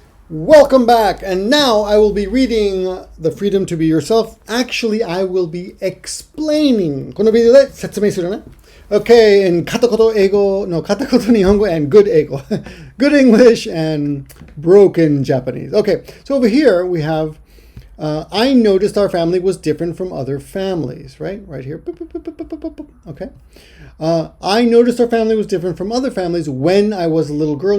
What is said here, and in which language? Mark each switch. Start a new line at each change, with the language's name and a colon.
English: Welcome back, and now I will be reading The Freedom to Be Yourself. Actually, I will be explaining.
Japanese: このビデオで説明するね.
English: Okay, in 片言英語, no, 片言日本語 and good 英語. Good English and broken Japanese. Okay, so over here we have, I noticed our family was different from other families, right? Right here. Okay. I noticed our family was different from other families when I was a little girl.